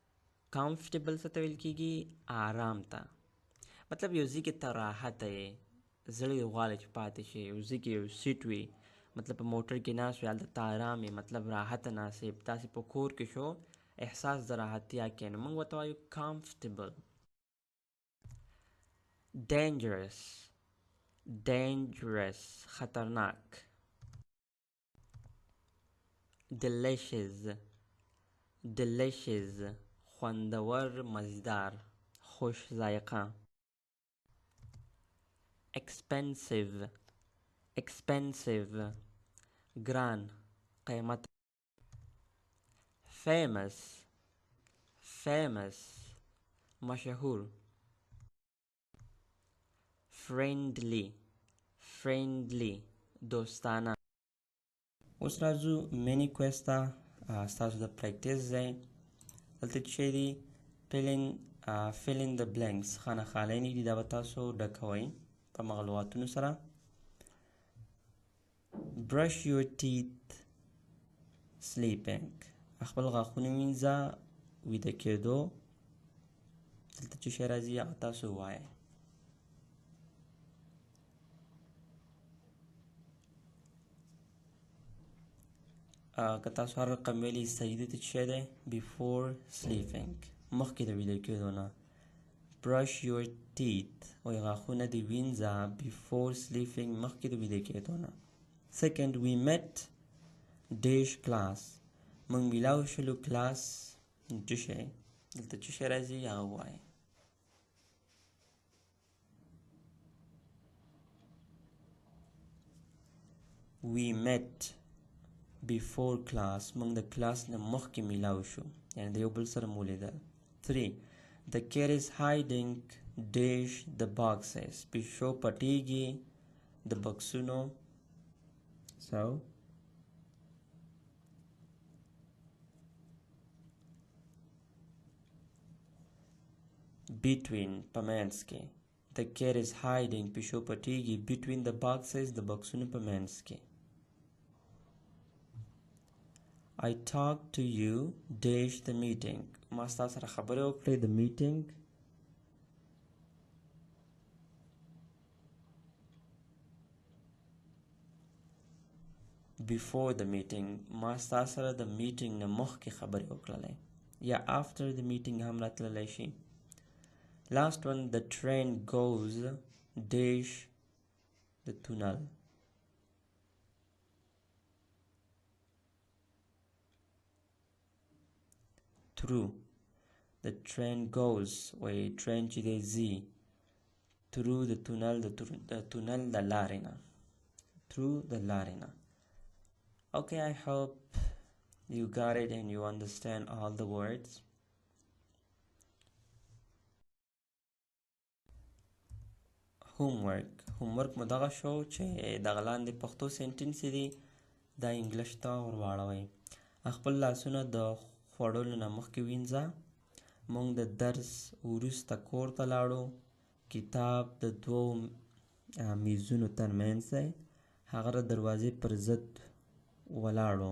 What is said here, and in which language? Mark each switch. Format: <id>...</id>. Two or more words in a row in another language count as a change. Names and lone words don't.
<ps>comfortable څه ته ویل کېږي؟ آرام ته. مطلب یو ځای کې ته راحته یې، زړه دې غواړي چې پاتې شي، یو ځای کې یو سیټ وي، مطلب په موټر کې ناست وي، هلته ته ارام یې، مطلب راحته ناست یې، تاسې په کور کې شو احساس د راحتیا کې، نو موږ ورته وایو comfortable.</ps> <en>dangerous dangerous خطرناک. delicious delicious</en> <ps>خوندور، مزیدار، خوش ذائقه.</ps> <en>expensive expensive</en> <ps>ګران، قیمت.</ps> <en>famous famous مشهور. friendly friendly دوستانه.</en> <ps>اوس راځو مینی کویز ته. ستاسو د پریکټیس ځای دلته چې دی</ps> <en>fill in the blanks،</en> <ps>خانه خالینې دي، دا به تاسو ډکوئ په مغلوطاتونو سره.</ps> <en>brush your teeth sleeping،</en> <ps>خپل غاښونه وینځه ویده کېدو. دلته چې شی راځي هغه تاسو ووایئ. که تاسو هر رقم ویلي صحیح دی، ته چې شی دی</ps> <en>before sleeping،</en> <ps>مخکې د ویده کېدو نه.</ps> <en>brush your teeth</en> <ps>وایي غاښونه دې وینځه</ps> <en>before sleeping،</en> <ps>مخکې د ویده کېدو نه.</ps> <en>second we met dash class،</en> <ps>موږ میلاو شولو کلاس چې شی، دلته چې شی راځي هغه ووایئ.</ps> <en>we met before class،</en> <ps>موږ د کلاس نه مخکې میلاو شو، یعنی د یو بل سره مو لیدل.</ps> <en>3 the cat is hiding dash the boxes،</en> <ps>پیشو پټیږي د بکسونو.</ps> <en>so between</en> <ps>په منځ کې،</ps> <en>the cat is hiding</en> <ps>پیشو پټیږي</ps> <en>between the boxes</en> <ps>د بکسونو په منځ کې.</ps> <en>I talked to you dash the meeting،</en> <ps>ما ستا سره خبرې وکړې د meeting.</ps> <en>before the meeting،</en> <ps>ما ستا سره د meeting نه مخکې خبرې وکړلې، یا</ps> <en>after the meeting</en> <ps>هم راتللی شي.</ps> <en>last one the train goes dash the tunnel. through the train goes وایي train</en> <ps>چې دی ځي</ps> <en>through the tunnel،</en> <ps>د tunnel د لارې نه،</ps> <en>through the</en> <ps>لارې نه.</ps> <en>okay I hope you got it and you understand all the words.</en> <ps>homework مو دغه شو چې دغه لاندې پښتو سنټنس دي دا انګلیش ته ورواړوئ. خپل لاسونه د خوړلو نه مخکې وینځه. موږ د درس وروسته کور ته لاړو. کتاب د دوو میزونو ترمنځ دی، هغه د دروازې پر ضد ولاړو.</ps>